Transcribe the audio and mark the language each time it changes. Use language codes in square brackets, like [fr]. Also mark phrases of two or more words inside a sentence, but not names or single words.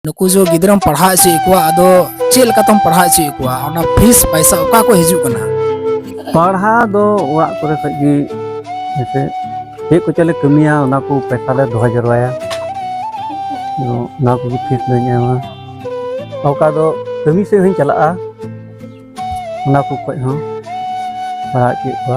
[sat] नुकु जो गिद्रम पढ़ा ची को अदो चेल कतम पढ़ा ची को ओना फीस पैसा ओका को हिजु कना पढ़ा दो ओरा करे खगी जैसे एक को चले कमिया ओना को पैसा ले दोहा जरवाया ना को फीस ले ᱧᱟᱢᱟ ओका दो कमी से हई चला ओना को कोई हो पढ़ा ची को